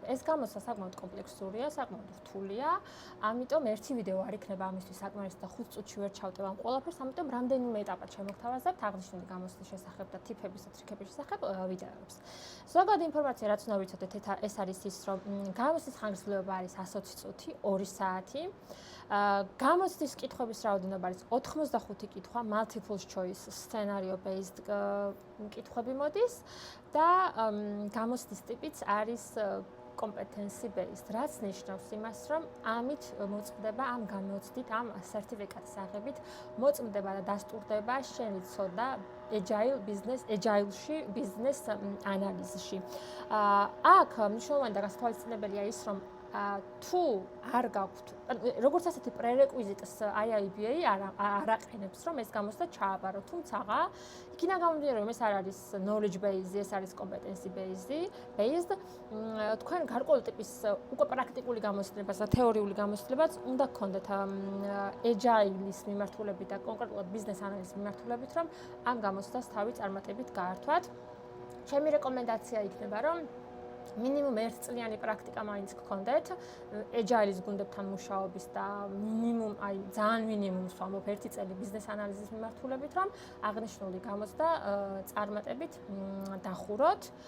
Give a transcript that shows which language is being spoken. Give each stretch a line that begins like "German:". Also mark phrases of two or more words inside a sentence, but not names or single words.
Georgian: ეს გამოცდა საკმაოდ კომპლექსურია, საკმაოდ რთულია, ამიტომ ერთი ვიდეო არ იქნება ამისთვის საკმარისი და 5 წუთში ვერ ჩავტევ ამ ყველაფერს, ამიტომ რამდენიმე ეტაპად შემოგთავაზებთ აღნიშნული გამოცდის შესახებ და ტიპების და ტრიკების შესახებ ვიდეოებს. ზოგადად ინფორმაცია რაც უნდა ვიცოდეთ, ეს არის ის, რომ გამოცდის ხანგრძლივობა არის 120 წუთი, 2 საათი. გამოცდის კითხვების რაოდენობა არის 85 კითხვა,
English: multiple choice, scenario based
Georgian: კითხვები მოდის და გამოცდის ტიპიც არის
English: competency based,
Georgian: რაც ნიშნავს იმას, რომ ამით მოწმდება ამ გამოცდით, ამ სერტიფიკატის აღებით მოწმდება და დასტურდება შენი ცოდნა agile-ში, business ანალიზში. აქ მნიშვნელოვანი და გასათვალისწინებელია ის, რომ თუ არ გაქვთ, როგორც ასეთი პრერეკვიზიტს IIBA არ აყენებს, რომ ეს გამოცდა ჩააბარო, თუმცა იქიდან გამომდინარე, რომ ეს არ არის
English: knowledge based,
Georgian: ეს არის
English: competency based,
Georgian: თქვენ გარკვეული ტიპის უკვე პრაქტიკული გამოცდილებას და თეორიული გამოცდილებას უნდა გქონდეთ agile-ის მიმართულებით და კონკრეტულად
English: business analysis
Georgian: მიმართულებით, რომ ამ გამოცდას თავი წარმატებით გაართვათ. ჩემი რეკომენდაცია იქნება, რომ მინიმუმ 1 წლიანი პრაქტიკა მაინც გქონდეთ agile-ის გუნდებთან მუშაობის და მინიმუმ, ძალიან მინიმუმს ვამბობ 1 წელი ბიზნეს ანალიზის მიმართულებით, რომ აღნიშნული გამოცდა წარმატებით დახუროთ.